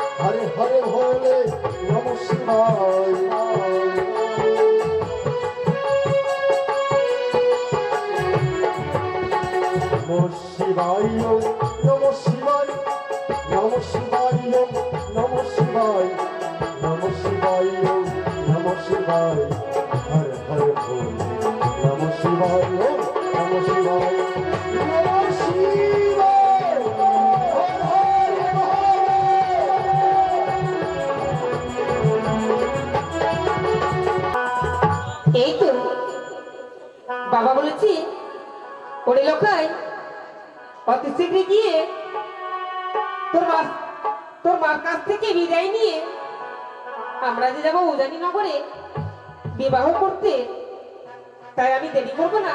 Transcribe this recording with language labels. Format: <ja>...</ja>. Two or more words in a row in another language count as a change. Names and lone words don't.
<sa>হরে হরে ভোলে নম শিবায় নম শিবায় নম শিবায় নম শিবায় নম শিবায় নম শিবায় নম শিবায় হরে হরে ভোলে নম শিবায় নম শিবায় নম শিবায় হরে হরে</sa> <bn>এই তো বাবা বলেছি ওরে লোকাই অতি শীঘ্র গিয়ে তোর মার কাছ থেকে বিদায় নিয়ে আমরা যে যাবো উজানি নগরে বিবাহ করতে, তাই আমি দেরি করবো না।</bn>